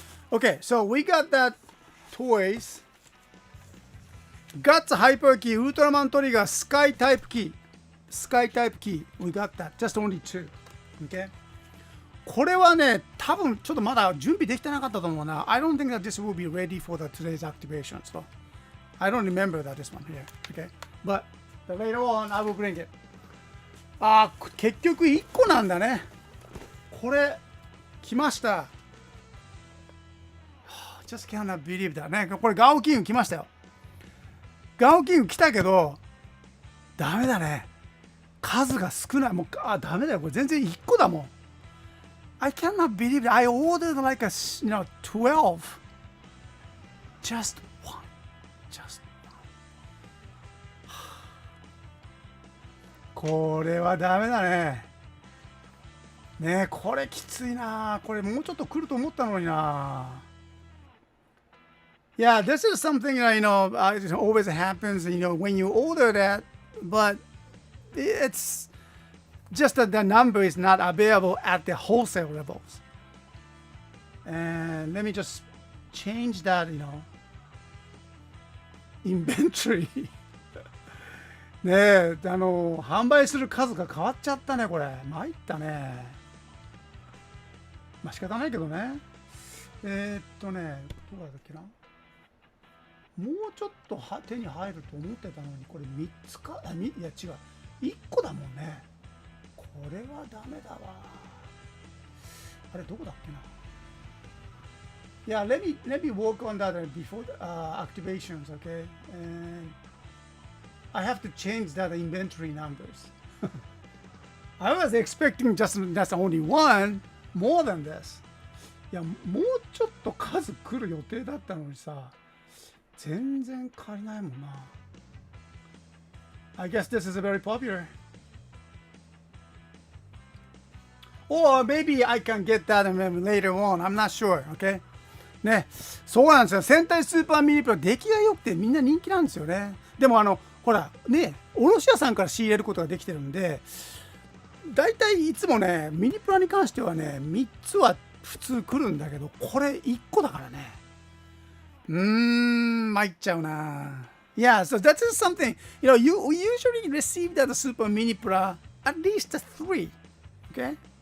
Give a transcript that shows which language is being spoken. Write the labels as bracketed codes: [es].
[en] Okay, so we got that toys. Guts Hyper Key, Ultraman Trigger, Sky Type Key. Sky Type Key. We got that. Just only two. Okay. [ja] これはね、多分ちょっとまだ準備できてなかったと思うな。 [en] I don't think that this will be ready for the today's activation. So I don't remember that this one here. Okay. But later on, I will bring it. [ja] あー、結局1個なんだね。これ、来ました。 [en] Just cannot believe that ね。 [ja] これガオキング来ましたよ。ガオキング来たけど、ダメだね。数が少ない。もう、ダメだよ。これ全然1個だもん。 I cannot believe it. I ordered like a, 12. Just one. Just one. これはダメだね。ねえ、これきついな。これもうちょっと来ると思ったのにな。 [en] Yeah, this is something that, it always happens, when you order that, but it's just that the number is not available at the wholesale levels. And let me just change that, inventory. [ja] ねえ、販売する数が変わっちゃったね、これ。参ったね。まあ仕方ないけどね。どうだったっけな。もうちょっと手に入ると思ってたのに、これ3つか、いや違う。 1個だもんね。これはダメだわ。あれ、どこだっけな。 [en] Yeah, let me work on that before activations, okay? And I have to change that inventory numbers. I was expecting that's only one, more than this. [ja] いや、もうちょっと数来る予定だったのにさ。全然足りないもんな。 [en] I guess this is very popular. Or maybe I can get that later on. I'm not sure. Okay? [ja] ね、そうなんですよ。戦隊スーパーミニプラ出来が良くてみんな人気なんですよね。でもほら、ね、卸屋さんから仕入れることができてるんで、だいたいいつもね、ミニプラに関してはね、3つは普通来るんだけど、これ1個だからね。参っちゃうな。 [en] Yeah, so that is something, you usually receive that Super Mini Pra at least 3, okay?